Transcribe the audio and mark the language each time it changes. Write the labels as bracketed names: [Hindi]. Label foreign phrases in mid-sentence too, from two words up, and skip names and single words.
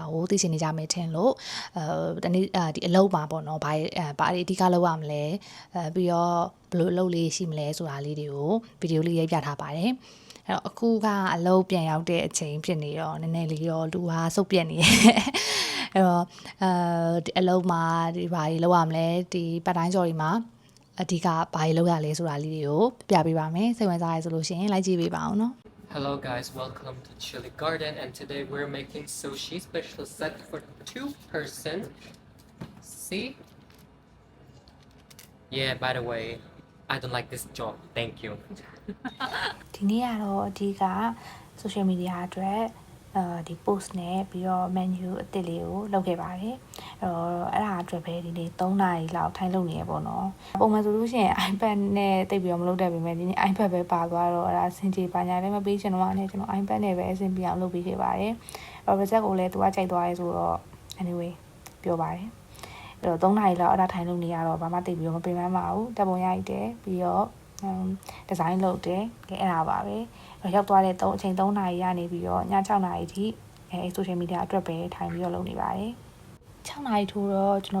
[Burmese] ကိုသိချင်နေကြမယ်ထင်လို့တနေ့ဒီအလုပ်မှာပေါ့နော်ဘာတွေအဓိကလုပ်ရမလဲပြီးတော့ဘယ်လိုအလုပ်လေးရှိမလဲဆိုတာလေးတွေကိုဗီဒီယိုလေးရိုက်ပြထားပါတယ်အဲ့တော့အခုကအလုပ်ပြန်ရောက်တဲ့အချိန်ဖြစ်နေတော့နည်းနည်းလေးတော့လူဟာစုပ်ပြက်နေရဲ့အဲ့တော့ဒီအလုပ်မှာဒီဘာတွေလုပ်ရမလဲဒီပတ်တိုင်းကြော်တွေမှာအဓိကဘာတွေလုပ်ရလဲဆိုတာလေးတွေကိုပြပေးပါမယ်စိတ်ဝင်စားရဆိုလို့ရှိရင်လိုက်ကြည့်ပေးပါအောင်နော် [English] Hello guys, welcome to Chili Garden, and today we're making sushi special set for 2 person. See? Yeah, by the way, I don't like this job. Thank you. [Burmese] ဒီနေ့ကတော့အဓိက [English] social media [Burmese] အတွက်ဒီ post နဲ့ပြီးတော့ menu အသစ်လေးကိုလုပ်ခဲ့ပါတယ်အဲ့ဒါအတွက်ပဲဒီနေ့3နာရီလောက်ထိုင်လုပ်နေရပေါ့ နော်ပုံမှန်ဆိုလို့ရှိရင် iPad နဲ့တိတ်ပြီးတော့မလုပ်တတ်ပေမဲ့ဒီနေ့ iPad ပဲပါသွားတော့အဲ့ဒါစင်ကြေပါညာလည်းမပေးချင်တော့အဲ့ကျွန်တော် iPad နဲ့ပဲအဆင်ပြေအောင်လုပ်ပေးခဲ့ပါတယ်result ကိုလည်းသူကကြိုက်သွားရဲဆိုတော့ anyway ပြောပါတယ်အဲ့တော့3နာရီလောက်အဲ့ဒါထိုင်လုပ်နေရတော့ဘာမှတိတ်ပြီးတော့မပင်ပန်းပါဘူးတပ်ပုံရိုက်တယ်ပြီးတော့ဒီဇိုင်းလုပ်တယ်အဲ့ဒါပါပဲရောက်သွားတဲ့အချိန်3နာရီရနေပြီးတော့ည6နာရီထိ [English] social media [Burmese] အတွက်ပဲထိုင်ပြီးတော့လုပ်နေပါတယ်6နာရီထိုးတော့ကျွန်